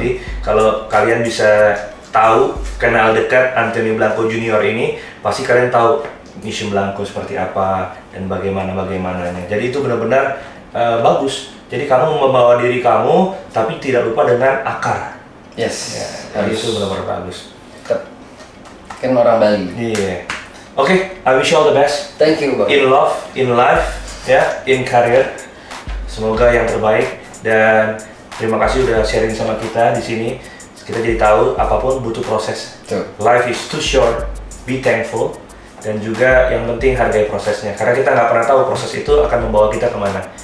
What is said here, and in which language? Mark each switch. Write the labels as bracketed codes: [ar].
[id] Jadi kalau kalian bisa tahu, kenal dekat Antonio Blanco Junior ini, pasti kalian tahu Museum Blanco seperti apa dan bagaimananya. Jadi itu benar-benar bagus. Jadi kamu membawa diri kamu, tapi tidak lupa dengan akar. [en] Yes. [id] Ya, itu benar-benar bagus. Kan orang Bali. Iya. [en] Oke, I wish you all the best. Thank you, Bang. In love, in life, ya, in career. [id] Semoga yang terbaik, dan terima kasih udah sharing sama kita di sini. Kita jadi tahu apapun butuh proses. [en] Life is too short. Be thankful. [id] Dan juga yang penting hargai prosesnya, karena kita nggak pernah tahu proses itu akan membawa kita kemana.